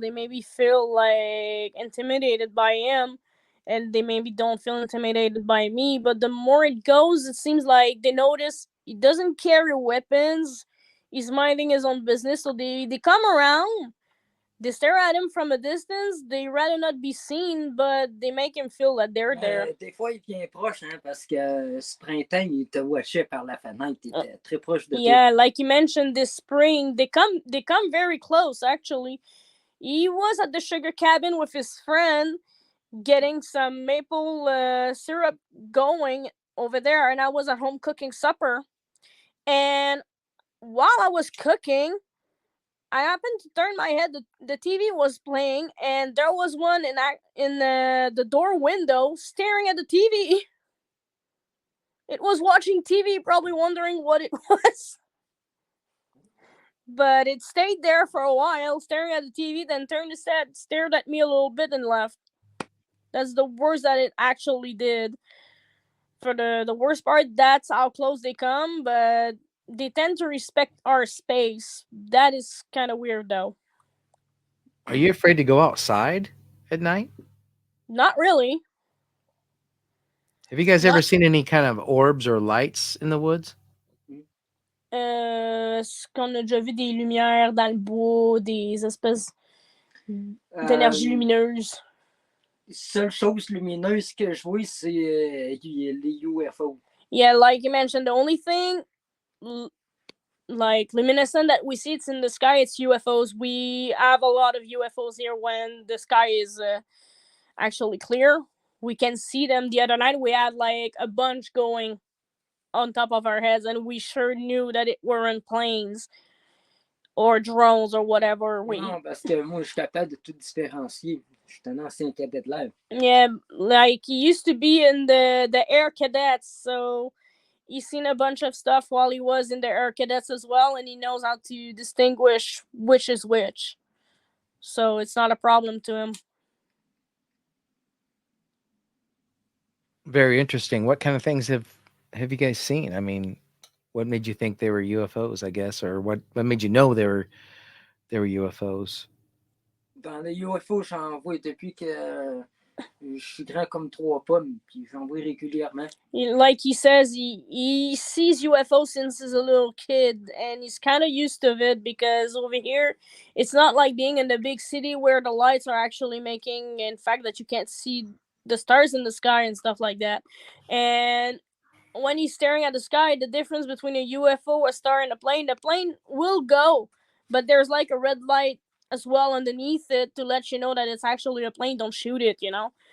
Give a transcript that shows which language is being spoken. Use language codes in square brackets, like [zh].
[en] They maybe feel like intimidated by him, and they maybe don't feel intimidated by me. But the more it goes, it seems like they notice he doesn't carry weapons. He's minding his own business, so they come around. They stare at him from a distance. They rather not be seen, but they make him feel that they're there. [fr] Des fois, il vient proche, parce que ce printemps, il te watchait par la fenêtre. Il était très proche de toi. [en] Yeah, like you mentioned, this spring, they come very close, actually. He was at the sugar cabin with his friend getting some maple syrup going over there, and I was at home cooking supper. And while I was cooking, I happened to turn my head. The TV was playing, and there was one in the door window staring at the TV. It was watching TV, probably wondering what it was. But it stayed there for a while, staring at the TV, then turned its head, stared at me a little bit, and left. That's the worst that it actually did. For the worst part, that's how close they come, but they tend to respect our space. That is kind of weird, though. Are you afraid to go outside at night? Not really. Have you guys ever seen any kind of orbs or lights in the woods? [fr] Est-ce qu'on a déjà vu des lumières dans le bois, des espèces d'énergie lumineuse? Seule chose lumineuse que je vois, c'est les UFO. [en] Yeah, like you mentioned, the only thing like luminescent that we see, it's in the sky, it's UFOs. We have a lot of UFOs here when the sky is actually clear. We can see them. The other night we had like a bunch going on top of our heads, and we sure knew that it weren't planes or drones or whatever. [fr] Non, parce que moi, je suis capable de tout différencier. Je suis un ancien cadet de l'air. [en] Yeah, like he used to be in the Air Cadets, so he's seen a bunch of stuff while he was in the Air Cadets as well, and he knows how to distinguish which is which. So it's not a problem to him. Very interesting. What kind of things have you guys seen? I mean, what made you think they were UFOs, I guess, or what made you know they were UFOs? [fr] Dans les UFO, j'en vois depuis que Je suis grand comme 3 pommes, puis j'en vois régulièrement. [en] Like he says, he sees UFO since he's a little kid, and he's kind of used to it because over here, it's not like being in the big city where the lights are actually making, in fact, that you can't see the stars in the sky and stuff like that. And when he's staring at the sky, the difference between a UFO, a star, and the plane will go, but there's like a red light as well underneath it to let you know that it's actually a plane. Don't shoot it, you know.